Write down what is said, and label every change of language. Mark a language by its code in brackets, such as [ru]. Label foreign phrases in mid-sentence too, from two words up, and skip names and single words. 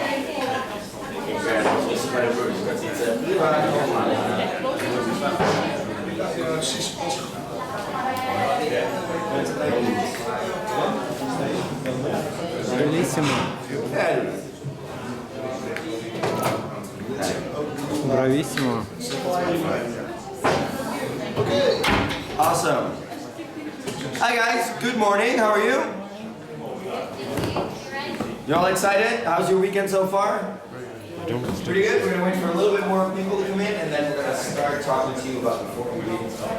[nl] Precies. [it] Bellissimo. Bravissimo. [en] Okay. Awesome. Hi guys, good morning, how are you? You all excited? How's your weekend so far? Pretty good. We're going to wait for a little bit more people to come in and then we're going to start talking to you about the 4 ingredients.